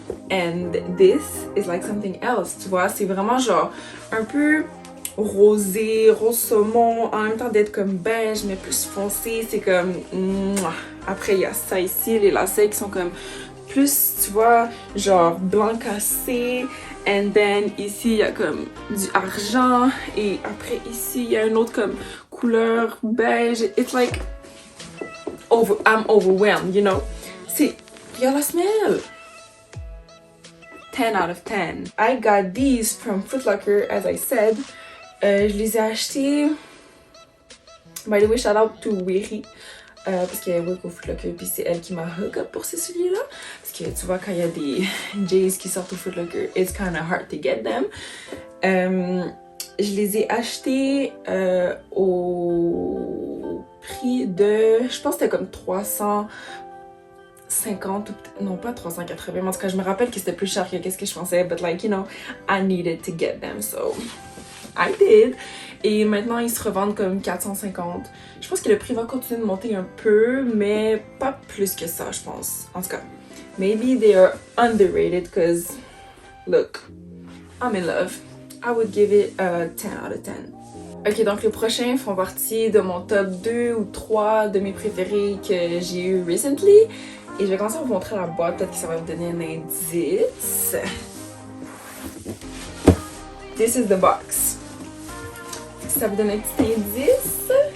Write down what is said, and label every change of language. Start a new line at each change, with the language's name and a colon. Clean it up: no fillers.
French: And this is like something else, tu vois, c'est vraiment genre un peu rosé, rose saumon, en même temps d'être comme beige mais plus foncé, c'est comme après il y a ça ici, les lacets qui sont comme plus, tu vois, genre blanc cassé, and then ici il y a comme du argent et après ici il y a une autre comme couleur beige, it's like I'm overwhelmed, you know. C'est, regarde la semelle.
English: 10 out of 10. I got these from Foot Locker, as I said. Je les ai achetés. By the way, shout out to Wiri.
French: Parce qu'elle work au Foot Locker, puis c'est elle qui m'a hook up pour ces souliers-là. Parce que tu vois, quand il y a des J's qui sortent au Foot Locker, it's kind of hard to get them. Je les ai achetés au prix de. Je pense que c'était comme 350 ou non pas 380, mais en tout cas je me rappelle que c'était plus cher que qu'est-ce que je pensais, but like you know I needed to get them, so I did. Et maintenant ils se revendent comme 450. Je pense que le prix va continuer de monter un peu, mais pas plus que ça, je pense.
English: En tout cas, maybe they are underrated because look, I'm in love. I would give it a 10 out of 10.
French: Ok, donc les prochains font partie de mon top 2 ou 3 de mes préférés que j'ai eu recently. Et je vais commencer à vous montrer la boîte, peut-être que ça va vous donner un indice. This is the box. Ça vous donne un petit indice.